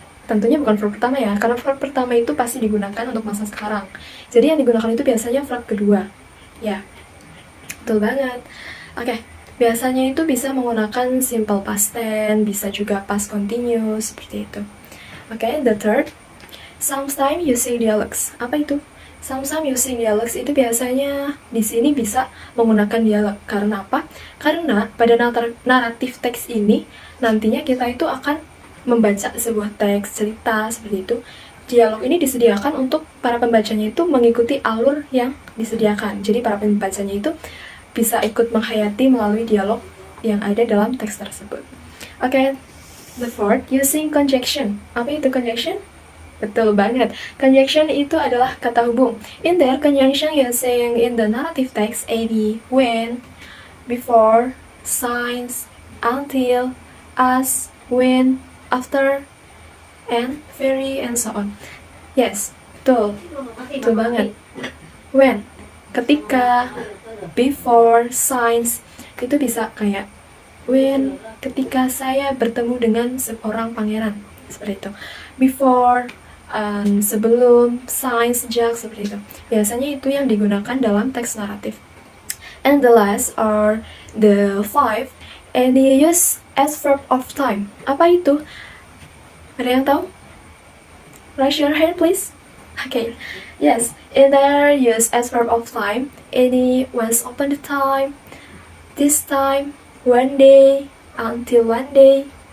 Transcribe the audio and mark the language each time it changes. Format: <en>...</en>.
<id>Tentunya bukan verb pertama ya, karena verb pertama itu pasti digunakan untuk masa sekarang. Jadi yang digunakan itu biasanya verb kedua. Ya, betul banget. Oke, biasanya itu bisa menggunakan simple past tense, bisa juga past continuous, seperti itu.</id> <en>Oke, the third, sometimes using dialogues.</en> <id>Apa itu?</id> <en>Sometimes using dialogues</en> <id>itu biasanya di sini bisa menggunakan dialog. Karena apa? Karena pada naratif teks ini nantinya kita itu akan membaca sebuah teks cerita seperti itu. Dialog ini disediakan untuk para pembacanya itu mengikuti alur yang disediakan. Jadi para pembacanya itu bisa ikut menghayati melalui dialog yang ada dalam teks tersebut. Oke,</id> <en>the fourth, using conjunction.</en> <id>Apa itu conjunction? Betul banget. Conjunction itu adalah kata hubung.</id> <en>In there, conjunction using in the narrative text any, when, before, since, until, as, when, after, and very, and so on.</en> <id>Yes, betul. Betul banget. When, ketika, before, since, itu bisa kayak when, ketika saya bertemu dengan seorang pangeran, seperti itu. Before, sebelum, since, sejak, seperti itu. Biasanya itu yang digunakan dalam teks naratif.</id> <en>And the last are the five, and they use as verb of time.</en> <id>Apa itu? Ada yang tahu?</id> <en>Raise your hand, please. Okay. Yes, in there use as verb of time. Any once upon a time, this time, one day, until one day.</en>